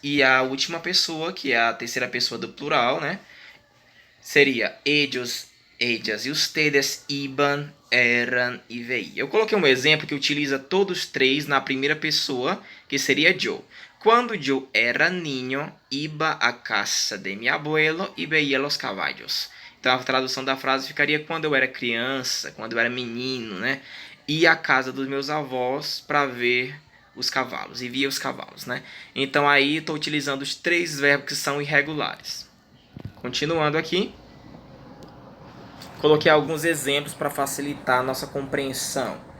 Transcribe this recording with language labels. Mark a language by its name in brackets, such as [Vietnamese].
[Portuguese] E a última pessoa, que é a terceira pessoa do plural, né? Seria [Spanish] ellos, ellas e ustedes iban, eran e veían. [Portuguese] Eu coloquei um exemplo que utiliza todos três na primeira pessoa, que seria yo. [Spanish] Quando yo era niño, iba a casa de mi abuelo e veía los caballos. [Portuguese] Então a tradução da frase ficaria quando eu era criança, quando eu era menino, né? Ia à casa dos meus avós para ver os cavalos, e via os cavalos, né? Então aí estou utilizando os três verbos que são irregulares. Continuando aqui, coloquei alguns exemplos para facilitar a nossa compreensão.